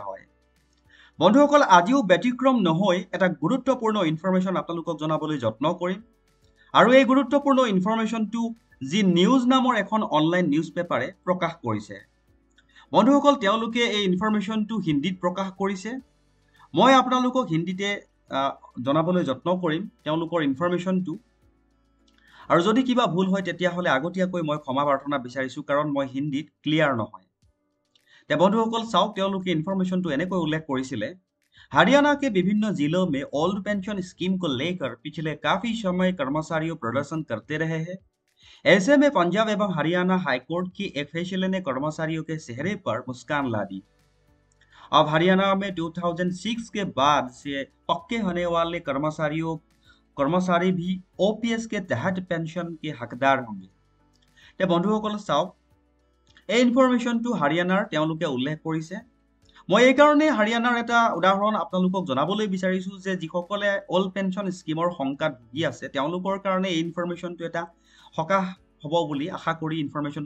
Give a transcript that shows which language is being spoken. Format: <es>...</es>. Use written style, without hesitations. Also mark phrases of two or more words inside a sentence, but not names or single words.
<as>হয় বন্ধুসকল আজিও ব্যতিক্ৰম নহয় এটা গুৰুত্বপূৰ্ণ ইনফৰমেশ্যন আপোনালোকক জনাবলৈ যত্ন কৰিম আৰু এই গুৰুত্বপূৰ্ণ ইনফৰমেশ্যনটো যি নিউজ নামৰ এখন</as> <en>online news paper</en> <as>প্ৰকাশ কৰিছে বন্ধুসকল তেওঁলোকে এই ইনফৰমেশ্যনটো হিন্দীত প্ৰকাশ কৰিছে মই আপোনালোকক হিন্দীতে জনাবলৈ যত্ন কৰিম তেওঁলোকৰ ইনফৰমেশ্যনটো আৰু যদি কিবা ভুল হয় তেতিয়া হলে আগতীয়াকৈ মই ক্ষমা প্ৰাৰ্থনা বিচাৰিছো কাৰণ মই হিন্দীত ক্লিয়াৰ নহয় তে বন্ধুসকল চাওক তেওঁলোকে ইনফৰমেশ্যনটো এনেকৈ উল্লেখ কৰিছিলে</as> <hi>हरियाणा के विभिन्न जिलों में ओल्ड पेंशन स्कीम को लेकर पिछले काफी समय कर्मचारियों प्रदर्शन करते रहे हैं ऐसे में पंजाब एवं हरियाणा हाईकोर्ट की एक फैसले ने कर्मचारियों के चेहरे पर मुस्कान ला दी अब हरियाणा में 2006 के बाद से पक्के होने वाले कर्मचारी भी OPS के तहत पेंशन के हकदार होंगे</hi> <as>ते बंधुসকল চাওক এই ইনফৰমেশ্যনটো হাৰিয়ানাৰ তেওঁলোকে উল্লেখ কৰিছে মই এই কাৰণে হাৰিয়ানাৰ এটা উদাহৰণ আপোনালোকক জনাবলৈ বিচাৰিছো যে যিসকলে</as> <en>old pension scheme</en> <as>সংকাত ভুগি আছে তেওঁলোকৰ কাৰণে এই ইনফৰমেশ্যনটো এটা সকাহ হ'ব বুলি আশা কৰি ইনফৰমেশ্যনটো</as>